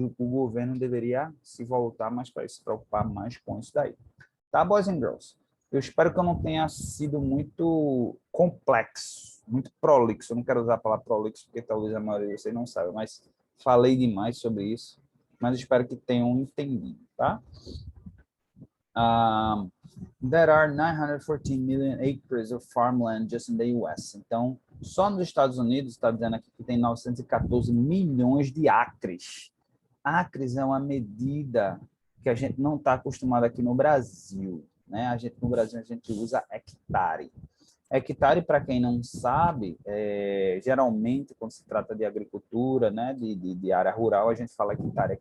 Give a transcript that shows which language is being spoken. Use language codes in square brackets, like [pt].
[pt] O governo deveria se voltar mais para isso, se preocupar mais com isso daí. Tá, [en] boys and girls? [pt] Eu espero que eu não tenha sido muito complexo, muito prolixo. Eu não quero usar a palavra prolixo, porque talvez a maioria de vocês não saiba, mas falei demais sobre isso. Mas espero que tenham entendido, tá? [en] There are 914 million acres of farmland just in the US. [pt] Então, só nos Estados Unidos, está dizendo aqui que tem 914 milhões de acres. Acres é uma medida que a gente não está acostumado aqui no Brasil, né? No Brasil, a gente usa hectare. Hectare, para quem não sabe, geralmente, quando se trata de agricultura, né, de área rural, a gente fala hectare.